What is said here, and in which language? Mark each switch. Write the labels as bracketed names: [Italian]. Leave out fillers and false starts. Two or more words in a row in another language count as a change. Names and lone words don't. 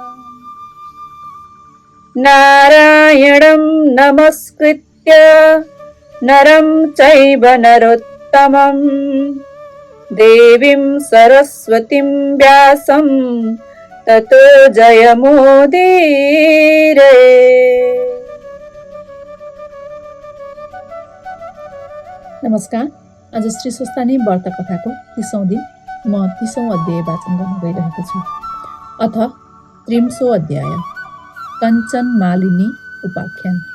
[Sanskrit] नारायणं नमस्कृत्य नरं चैव नरोत्तमं देवीं सरस्वतीं व्यासं ततो जयमुदीरये। [Nepali] नमस्कार। आज श्री स्वस्तानी व्रत कथाको 30औं दिन म 30औं अध्याय वाचन गर्न गइरहेको छु। अथ 30औं अध्याय कञ्चन मालिनी उपाख्यान।